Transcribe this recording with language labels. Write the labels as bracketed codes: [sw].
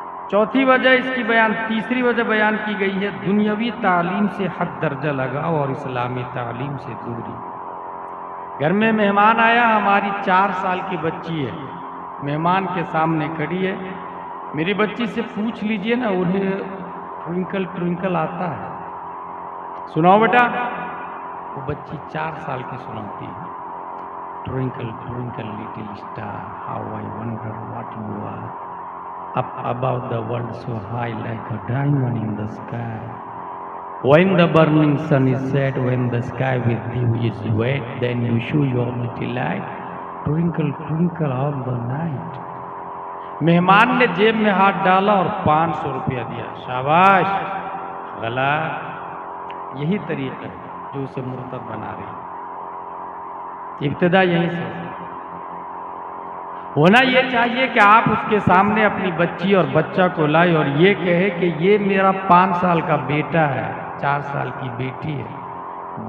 [ur] چوتھی وجہ اس کی تیسری وجہ بیان کی گئی ہے، دنیاوی تعلیم سے حد درجہ لگاؤ اور اسلامی تعلیم سے دوری۔ گھر میں مہمان آیا، ہماری 4 سال کی بچی ہے، مہمان کے سامنے کھڑی ہے، میری بچی سے پوچھ لیجئے نا، انہیں ٹوئنکل ٹوئنکل آتا ہے؟ سناؤ بیٹا، وہ بچی 4 سال کی سناتی ہے، [en] Twinkle twinkle little star how I wonder what you are up above the world so high like a diamond in the sky. When the burning sun is set, when the sky with you is wet, then you show your little light, twinkle twinkle all the night. [ur] مہمان نے جیب میں ہاتھ ڈالا اور 500 روپیہ دیا، شاباش. غلط. یہی طریقہ ہے جو اسے مرتد بنا رہی ہے. ابتدا یہیں سے ہونا یہ چاہیے کہ آپ اس کے سامنے اپنی بچی اور بچہ کو لائے اور یہ کہے کہ یہ میرا 5 سال کا بیٹا ہے، 4 سال کی بیٹی ہے.